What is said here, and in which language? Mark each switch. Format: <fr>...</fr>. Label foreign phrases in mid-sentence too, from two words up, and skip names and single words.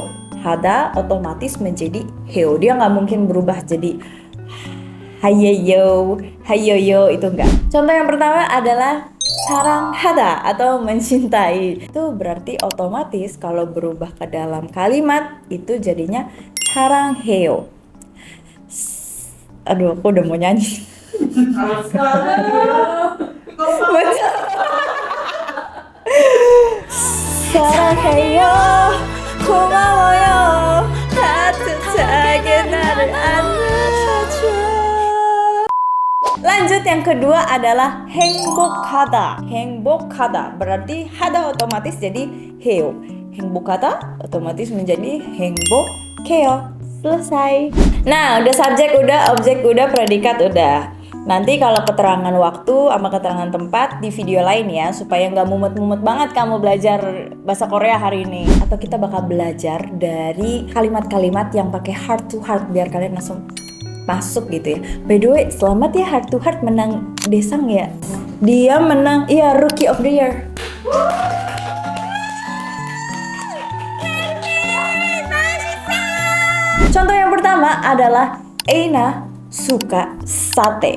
<id>Hada otomatis menjadi heo. Dia nggak mungkin berubah jadi hayeyo, hayoyo, itu enggak. Contoh yang pertama adalah 사랑하다 atau mencintai. Itu berarti otomatis kalau berubah ke dalam kalimat itu jadinya 사랑해요. Aduh, aku udah mau nyanyi.</id> <ko>사랑해요, 고마워요, 따뜻하게 나를 안아줘.</ko> <id>Lanjut, yang kedua adalah 행복하다. 행복하다 berarti hada otomatis jadi heo. 행복하다 otomatis menjadi 행복해요. Selesai. Nah, udah subjek, udah objek, udah predikat, udah. Nanti kalau keterangan waktu sama keterangan tempat di video lain ya, supaya nggak mumet-mumet banget kamu belajar bahasa Korea hari ini. Atau kita bakal belajar dari kalimat-kalimat yang pakai heart to heart biar kalian langsung masuk gitu ya.</id> <en>By the way,</en> <id>selamat ya Heart to Heart menang Desang ya. Dia menang, iya,</id> <en>Rookie of the Year.</en> <id>Contoh yang pertama adalah Eina suka sate.</id>